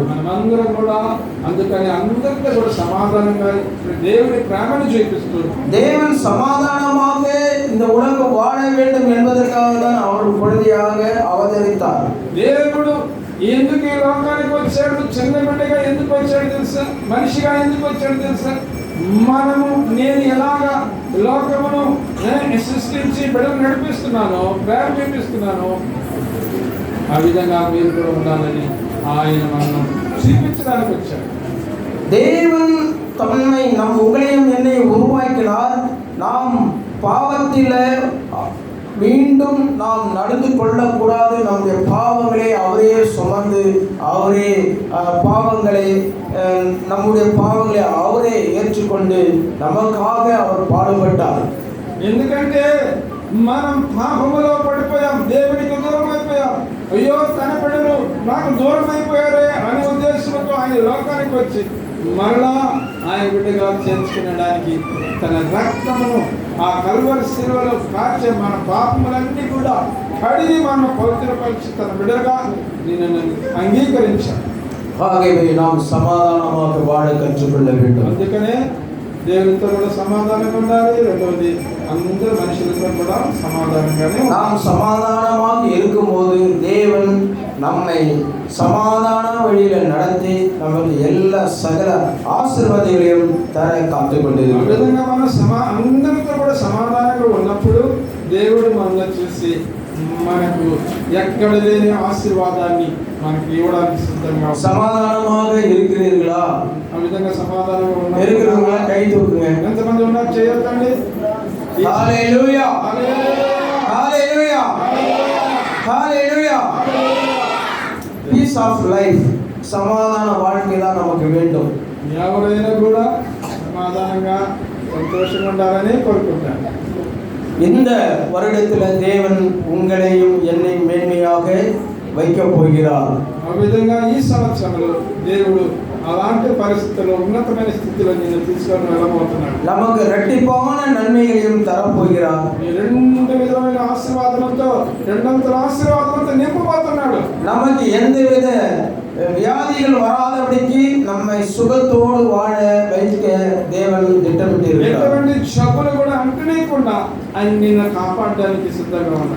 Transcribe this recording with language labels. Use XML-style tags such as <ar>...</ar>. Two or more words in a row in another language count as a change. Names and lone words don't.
<te>మనమందరం కూడా అందుకని అందరితో కూడా సమాధానంగా దేవుని ప్రేమను చూపిస్తూ,</te> <ta>தேவன் சமாதானமாக இந்த உலகம் வாழ வேண்டும் என்பதற்காக தான் அவர் குழந்தையாக அவதரித்தார்.</ta> <te>దేవుడు ఎందుకు ఈ లోకానికి వచ్చాడు, చిన్న బిడ్డగా ఎందుకు వచ్చాడు తెలుసా, మనిషిగా ఎందుకు వచ్చాడు తెలుసా, నేను ఎలాగా లోకమును సృష్టించి బిడ్డను నడిపిస్తున్నానో, ప్రేమ చూపిస్తున్నానో, ఆ విధంగా మీరు కూడా ఉండాలని ఆయన మనం చూపించడానికి వచ్చాడు.</te> <ta>தேவன் தன்னை உங்களையும் என்னை உருவாக்கினார். நாம் பாவத்தில் மீண்டும் நாம் நடந்து கொள்ளக்கூடாது. நம்முடைய பாவங்களை அவரே சுமந்து, அவரே நம்முடைய பாவங்களை அவரே ஏற்றுக்கொண்டு நமக்காக அவர் பாடுபட்டார்.</ta> <te>ఎందుకంటే మనం పాపములో పడిపోయాం, దేవునికి దూరం అయిపోయాం. అయ్యో తన బిడ్డలు నాకు దూరం అయిపోయారే అనే ఉద్దేశంతో ఆయన లోకానికి వచ్చి మరలా ఆయన బిడ్డగా చేర్చుకునడానికి తన రక్తమును ఆ కల్వరి శిలువలో కార్చే మన పాపములన్నీ కూడా కడిగి మన పవిత్రపరిచి తన బిడ్డగా నిన్ను అంగీకరించాడు.</te> <ta>ஆகவே நாம் சமாதானமாக வாழ கற்றுக்கொள்ள வேண்டும்.</ta> <te>అందుకనే దేవునితో కూడా సమాధానంగా ఉండాలి. రెండవది అందరు మనుషులతో కూడా సమాధానంగానే</te> <ta>நாம் சமாதானமாக இருக்கும்போது தேவன் நம்மை சமாதான வழியில நடத்தி நமக்கு எல்லா சகல ஆசீர்வாதங்களையும் தர காத்துக் கொண்டிருக்கிறார்.</ta> <te>విధంగా మనం అందరితో కూడా సమాధానంగా ఉన్నప్పుడు దేవుడు మనల్ని చూసి మనకు ఎక్కడ లేని ఆశీర్వాదాన్ని మనకి ఇవ్వడానికి సిద్ధంగా.</te> <ta>సమాధానமாக இருக்கிறீர்களா?</ta> <te>ఆ విధంగా సమాధానంగా</te> <ta>இருக்கிறவங்க கை தூக்குங்க.</ta> <te>ఎంతమంది ఉన్నారు చేయొద్దండి. హల్లెలూయా, హల్లెలూయా, హల్లెలూయా.</te> <en>peace of life,</en> <ta>సమాధాన வாழ்க்கை தான் நமக்கு வேண்டும்.</ta> <te>ఎవరైనా కూడా సమాధానంగా సంతోషంగా ఉండాలని కోరుకుంటాను.</te> <ta>இந்த வருடத்தில் தேவன் உங்களையும் என்னையும் மேன்மையாக வைக்கப் போகிறார்.</ta> <te>ఆ విధంగా ఈ సంవత్సరంలో దేవుడు అలాంటి పరిస్థితుల్లో ఉన్నతమైన స్థితిలో నేను తీసుకొని వెళ్ళబోతున్నాడు.</te> <ta>நமக்கு இரட்டிப்பான நன்மைகளையும் தரப்போகிறார்.</ta> <te>ఈ రెండు విధమైన ఆశీర్వాదంతో, రెండంతల ఆశీర్వాదంతో నింపబోతున్నాడు.</te> <ta>நமக்கு எந்தவித வியாதிகள் வராதபடிக்கு நம்மை சுகத்தோடு வாழ வைக்க தேவன் திட்டமிட்டிருக்கிறார்.</ta> <te>ఎటువంటి జబ్బులు కూడా అంటనీయకుండా ఆయన నిన్ను కాపాడడానికి సిద్ధంగా ఉన్నాడు.</te>